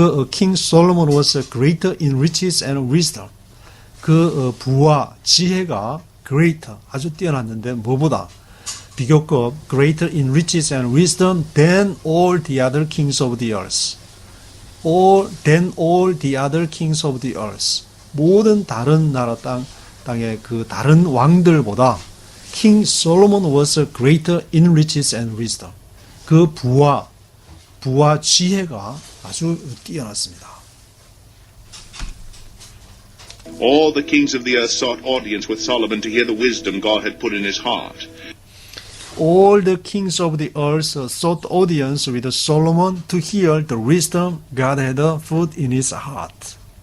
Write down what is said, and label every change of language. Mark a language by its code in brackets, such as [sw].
[en] King Solomon was greater in riches and wisdom. [ko] 부와 지혜가 [en] greater, [ko] 아주 뛰어났는데 뭐보다 비교급 [en] greater in riches and wisdom than all the other kings of the earth. than all the other kings of the earth. [ko] 모든 다른 나라 땅의 그 다른 왕들보다 [en] King Solomon was greater in riches and wisdom. [ko] 그 부와 지혜가 아주 뛰어났습니다. [en] All the kings of the earth sought audience with Solomon to hear the wisdom God had put in his heart. All the kings of the earth sought audience with Solomon to hear the wisdom God had put in his heart.